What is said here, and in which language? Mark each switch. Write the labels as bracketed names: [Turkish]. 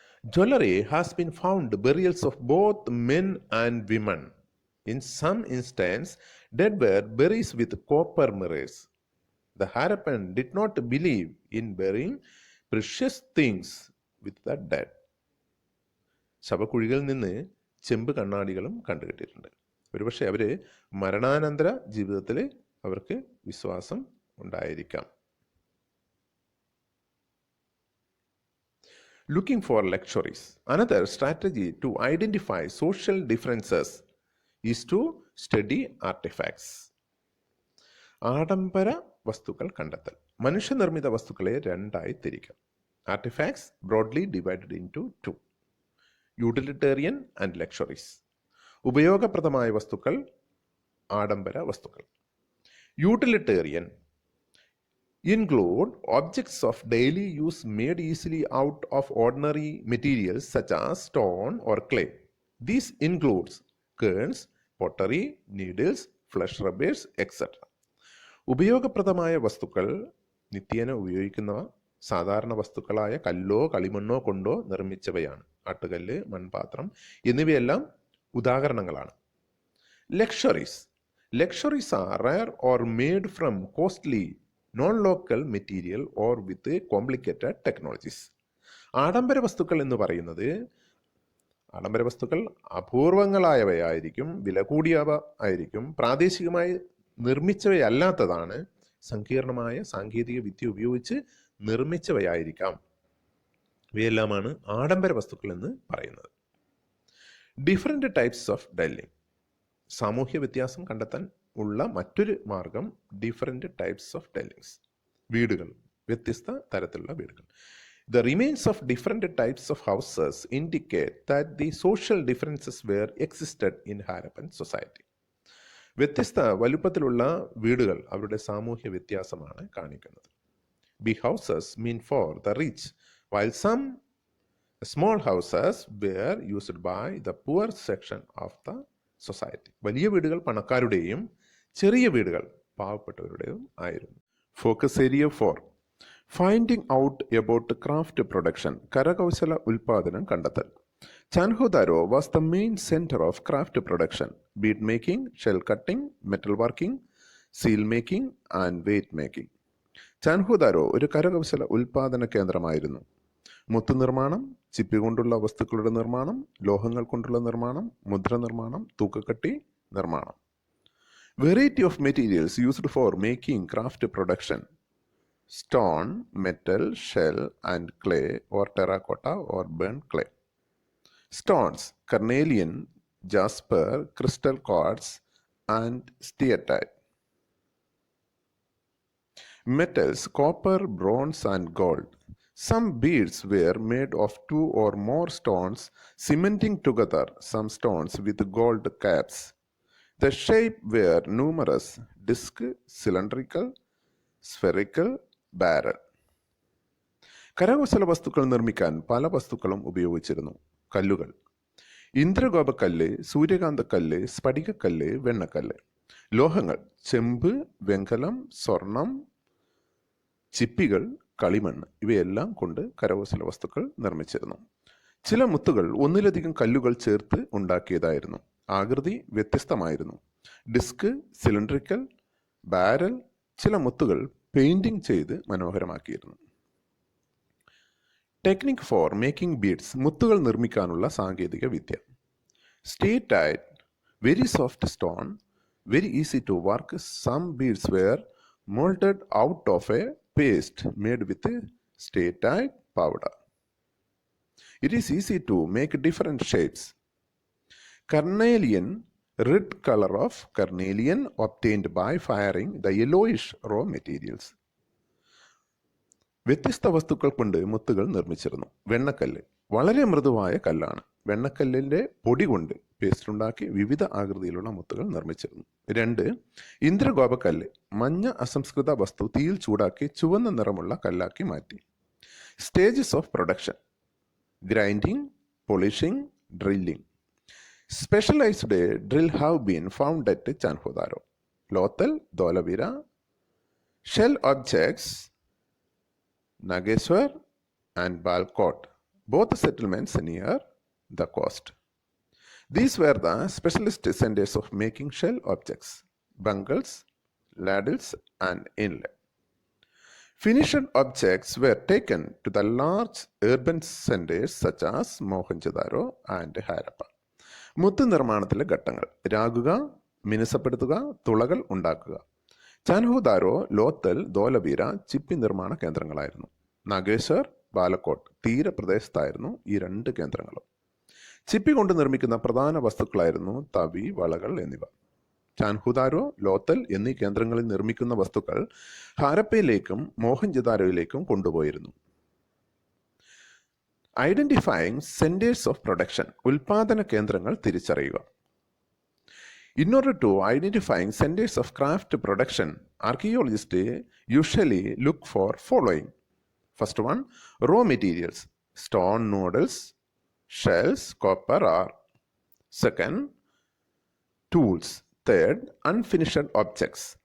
[English] Jewelry has been found burials of both men and women. In some instances, dead were buried with copper mirrors. The Harappan did not believe in burying precious things with the dead. [Malayalam] ശവക്കുഴികളിൽ നിന്ന് ചെമ്പ് കണ്ണാടികളും കണ്ടുകിട്ടിയിട്ടുണ്ട്. ഒരുപക്ഷെ അവർ മരണാനന്തര ജീവിതത്തിൽ അവർക്ക് വിശ്വാസം ഉണ്ടായിരിക്കാം. [English] Looking for luxuries. Another strategy to identify social differences is to study artifacts. [Malayalam] ആഡംബര വസ്തുക്കൾ കണ്ടെത്തൽ. മനുഷ്യനിർമ്മിത വസ്തുക്കളെ 2ആയി തിരിക്കാം. [English] Artifacts broadly divided into 2. Utilitarian and luxuries. [Malayalam] ഉപയോഗപ്രദമായ വസ്തുക്കൾ, ആഡംബര വസ്തുക്കൾ. [English] Utilitarian include objects of daily use made easily out of ordinary materials such as stone or clay. This includes cairns, pottery, needles, flesh rubbers, etc. [Malayalam] ഉപയോഗപ്രദമായ വസ്തുക്കൾ നിത്യേന ഉപയോഗിക്കുന്നവ സാധാരണ വസ്തുക്കളായ കല്ലോ കളിമണ്ണോ കൊണ്ടോ നിർമ്മിച്ചവയാണ്. ആട്ടുകല്ല്, മൺപാത്രം എന്നിവയെല്ലാം ഉദാഹരണങ്ങളാണ്. Luxuries. [English] Luxuries are rare or made from costly non-local material or with complicated technologies. [Malayalam] ആഡംബര വസ്തുക്കൾ എന്ന് പറയുന്നത് ആഡംബര വസ്തുക്കൾ അപൂർവങ്ങളായവയായിരിക്കും, വില കൂടിയവ ആയിരിക്കും, പ്രാദേശികമായി നിർമ്മിച്ചവയല്ലാത്തതാണ്, സങ്കീർണമായ സാങ്കേതിക വിദ്യ ഉപയോഗിച്ച് നിർമ്മിച്ചവയായിരിക്കാം. ഇവയെല്ലാമാണ് ആഡംബര വസ്തുക്കൾ എന്ന് പറയുന്നത്. [English] Different types of dwelling. [Malayalam] സാമൂഹ്യ വ്യത്യാസം കണ്ടെത്താൻ ഉള്ള മറ്റൊരു മാർഗം [English] Different types of dwellings. [Malayalam] വീടുകൾ, വ്യത്യസ്ത തരത്തിലുള്ള വീടുകൾ. [English] The remains of different types of houses indicate that the social differences were existed in Harappan society. [Malayalam] വ്യത്യസ്ത വലുപ്പത്തിലുള്ള വീടുകൾ അവരുടെ സാമൂഹ്യ വ്യത്യാസമാണ് കാണിക്കുന്നത്. [English] Big houses mean for the rich, while some small houses were used by the poor section of the society. [Malayalam] വലിയ വീടുകൾ പണക്കാരുടെയും ചെറിയ വീടുകൾ പാവപ്പെട്ടവരുടെയും ആയിരുന്നു. [English] Focus area 4, finding out about craft production. [Malayalam] കരകൗശല ഉൽപാദനം കണ്ടെത്തൽ. [English] Chanhudaro was the main centre of craft production. Bead making, shell cutting, metal working, seal making and weight making. [Malayalam] ചാൻഹോദാരോ ഒരു കരകൗശല ഉൽപാദന കേന്ദ്രമായിരുന്നു. മുത്ത് നിർമ്മാണം, ചിപ്പി കൊണ്ടുള്ള വസ്തുക്കളുടെ നിർമ്മാണം, ലോഹങ്ങൾ കൊണ്ടുള്ള നിർമ്മാണം, മുദ്ര നിർമ്മാണം, തൂക്കക്കട്ടി നിർമ്മാണം. [English] Variety of materials used for making craft production: stone, metal, shell and clay or terracotta or burnt clay. Stones: carnelian, jasper, crystal quartz and steatite. Metals: copper, bronze and gold. Some beads were made of 2 or more stones cementing together some stones with gold caps. The shape were numerous: disc, cylindrical, spherical, barrel. [Malayalam] കരകൗശല വസ്തുക്കൾ നിർമ്മിക്കാൻ പല വസ്തുക്കളും ഉപയോഗിച്ചിരുന്നു. കല്ലുകൾ: ഇന്ദ്രഗോപക്കല്ല്, സൂര്യകാന്തക്കല്ല്, സ്ഫടികക്കല്ല്, വെണ്ണക്കല്ല്. ലോഹങ്ങൾ: ചെമ്പ്, വെങ്കലം, സ്വർണം, ചിപ്പികൾ, കളിമണ്ണ്. ഇവയെല്ലാം കൊണ്ട് കരകൗശല വസ്തുക്കൾ നിർമ്മിച്ചിരുന്നു. ചില മുത്തുകൾ ഒന്നിലധികം കല്ലുകൾ ചേർത്ത് ഉണ്ടാക്കിയതായിരുന്നു. ആകൃതി വ്യത്യസ്തമായിരുന്നു. Disk, cylindrical, barrel. ചില മുത്തുകൾ പെയിന്റിംഗ് ചെയ്ത് മനോഹരമാക്കിയിരുന്നു. [English] Technique for making beads. [Malayalam] മുത്തുകൾ നിർമ്മിക്കാനുള്ള സാങ്കേതിക വിദ്യ. [English] Steatite, very soft stone, very easy to work. Some beads were molded out of a paste made with stay-tight powder. It is easy to make different shapes. Carnelian, red color of carnelian obtained by firing the yellowish raw materials. [Malayalam] വ്യത്യസ്ത വസ്തുക്കൾ കൊണ്ട് മുത്തുകൾ നിർമ്മിച്ചിരുന്നു. വെണ്ണക്കല്ല് വളരെ മൃദുവായ കല്ലാണ്. വെണ്ണക്കല്ലിൻ്റെ പൊടി കൊണ്ട് paste ഉണ്ടാക്കി വിവിധ ആകൃതിയിലുള്ള മുത്തുകൾ നിർമ്മിച്ചിരുന്നു. 2. ഇന്ദ്രഗോപക്കല്ല് മഞ്ഞ അസംസ്കൃത വസ്തു തീയിൽ ചൂടാക്കി ചുവന്ന നിറമുള്ള കല്ലാക്കി മാറ്റി. [English] Stages of production: grinding, polishing, drilling. Specialised drill have been found at Chanhudaro, Lothal, Dholavira. Shell objects, Nageshwar and Balkot, both settlements near the coast. These were the specialist centers of making shell objects, bangles, ladles, and inlay. Finished objects were taken to the large urban centers such as Mohenjo-daro and Harappan. [Malayalam] മുത്ത് നിർമ്മാണത്തിലെ ഘട്ടങ്ങൾ: രാകുക, മിനുസപ്പെടുത്തുക, തുളകൾ ഉണ്ടാക്കുക. ചാൻഹോദാരോ, ലോത്തൽ, ധോലവീര ചിപ്പി നിർമ്മാണ കേന്ദ്രങ്ങളായിരുന്നു. നാഗേശ്വർ, ബാലക്കോട്ട് തീരപ്രദേശത്തായിരുന്നു ഈ 2 കേന്ദ്രങ്ങളും. ചിപ്പി കൊണ്ട് നിർമ്മിക്കുന്ന പ്രധാന വസ്തുക്കളായിരുന്നു തവി, വളകൾ എന്നിവ. ചാൻഹോദാരോ, ലോത്തൽ എന്നീ കേന്ദ്രങ്ങളിൽ നിർമ്മിക്കുന്ന വസ്തുക്കൾ ഹാരപ്പയിലേക്കും മോഹൻജൊദാരോയിലേക്കും കൊണ്ടുപോയിരുന്നു. [English] Identifying centres of production. [Malayalam] ഉൽപാദന കേന്ദ്രങ്ങൾ തിരിച്ചറിയുക. [English] In order to identifying centers of craft production, archaeologists usually look for following. First one, raw materials: stone noodles, shells, copper ore. Second, tools. Third, unfinished objects.